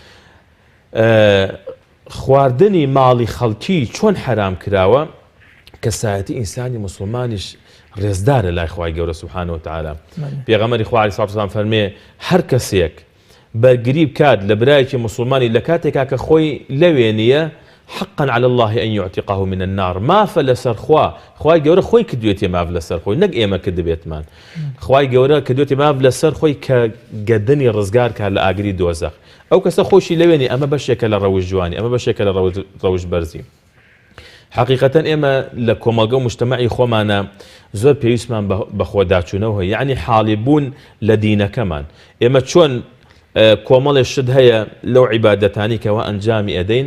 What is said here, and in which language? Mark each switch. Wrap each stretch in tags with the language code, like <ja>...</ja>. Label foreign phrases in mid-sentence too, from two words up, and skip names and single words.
<ckb>خواردنی ماڵی خەڵکی چۆن حرام کراوە کەسایەتی ئینسانی مسلمانیش ڕێزدارە لای خوای گەورە</ckb> <ar>سوبحانەهو وتعالە</ar> <ckb>پێغەمبەری خوا</ckb> <ar>عەلەیهی سڵات وسەلام</ar> <ckb>فەرمێ هەر کەسێک بەرگری بکات لە برایەکی مسلمانی لە کاتێکا کە خۆی لەوێ نییە</ckb> <ar>حقا على الله أن يعتقه من النار</ar> <ckb>مافە لەسەر خوای گەورە خۆی کردوێتێ ماف لەسەر خۆی نەک ئێمە کردبێتمان خوای گەورە کردوێتێ ماف لەسەر خۆی کە گەدەنی ڕزگار کات لە ئاگری دۆزەخ ئەو کەسە خۆشی لەوێنی ئەمە بەشێکە لە ڕەوش جوانی ئەمە بەشێکە لە ڕەوش بەرزی حقیقەتەن ئێمە لە کۆمەلگە و مجتەمەعی خۆمانە زۆر پێویستمان بە خۆداچوونەوە یعنی حاڵی بوون لە دینەکەمان ئێمە چۆن کۆمەڵێ شت هەیە لەو عیبادەتانی کەەوە ئەنجامی ئەدەین</ckb>